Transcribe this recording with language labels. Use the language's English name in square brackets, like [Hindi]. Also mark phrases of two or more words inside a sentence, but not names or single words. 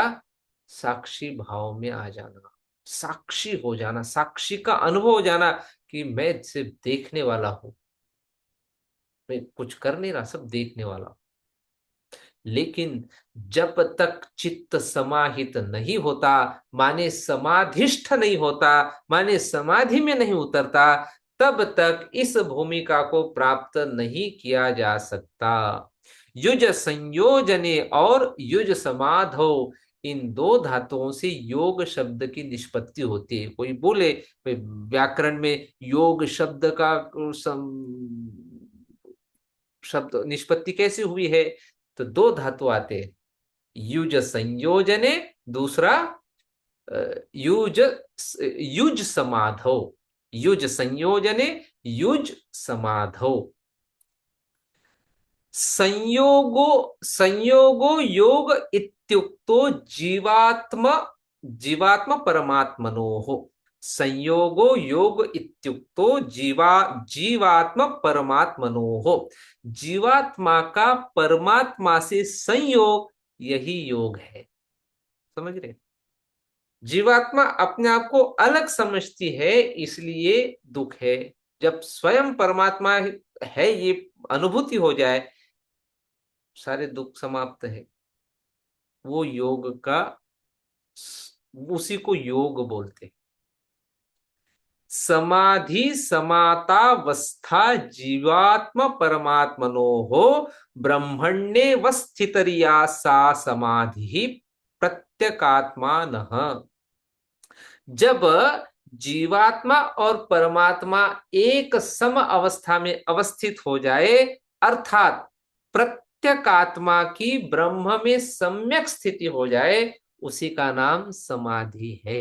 [Hindi] साक्षी भाव में आ जाना, साक्षी हो जाना, साक्षी का अनुभव हो जाना कि मैं सिर्फ देखने वाला हूं, मैं कुछ कर नहीं रहा, सब देखने वाला हूं। लेकिन जब तक चित्त समाहित नहीं होता, माने समाधिष्ठ नहीं होता, माने समाधि में नहीं उतरता, तब तक इस भूमिका को प्राप्त नहीं किया जा सकता। [Sanskrit] युज संयोजने और युज समाधो, [Hindi] इन दो धातुओं से योग शब्द की निष्पत्ति होती है। कोई बोले व्याकरण में योग शब्द का शब्द निष्पत्ति कैसे हुई है, तो दो धातु आते हैं, [Sanskrit] युज संयोजने, दूसरा युज युज समाधो, युज संयोजने, युज समाधो। संयोगो संयोगो योग इत्युक्तो जीवात्म जीवात्म परमात्मनोः। संयोगो योग इत्युक्तो जीवात्म परमात्मनोः। [Hindi] जीवात्मा का परमात्मा से संयोग, यही योग है। समझ रहे? जीवात्मा अपने आप को अलग समझती है, इसलिए दुख है। जब स्वयं परमात्मा है ये अनुभूति हो जाए, सारे दुख समाप्त है। वो योग का, उसी को योग बोलते हैं। [Sanskrit] समाधि समातावस्था जीवात्म परमात्मनो हो, ब्रह्मण्ये वस्थितरिया सा समाधि प्रत्यकात्मा न। [Hindi] जब जीवात्मा और परमात्मा एक सम अवस्था में अवस्थित हो जाए, अर्थात प्रत्यकात्मा की ब्रह्म में सम्यक स्थिति हो जाए, उसी का नाम समाधि है।